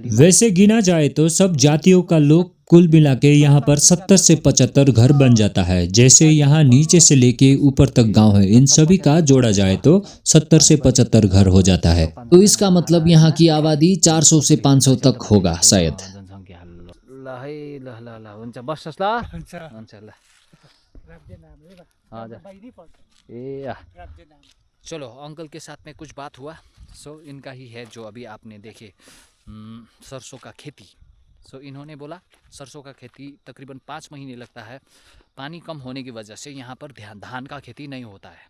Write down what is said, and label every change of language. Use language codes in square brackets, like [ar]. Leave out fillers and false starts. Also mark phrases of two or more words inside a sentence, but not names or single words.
[hi] वैसे गिना जाए तो सब जातियों का लोग कुल मिला के यहाँ पर 70 से 75 घर बन जाता है। जैसे यहाँ नीचे से लेके ऊपर तक गांव है, इन सभी का जोड़ा जाए तो 70 से 75 घर हो जाता है। तो इसका मतलब यहाँ की आबादी 400 से 500 तक होगा शायद। [ne] ल है, ल हुन्छ, बस्छस् ल? हुन्छ ल। आ जा ए आ। [hi] चलो अंकल के साथ में कुछ बात हुआ। सो इनका ही है जो अभी आपने देखे सरसों का खेती। सो इन्होंने बोला सरसों का खेती तकरीबन 5 महीने लगता है, पानी कम होने की वजह से यहाँ पर धान का खेती नहीं होता है।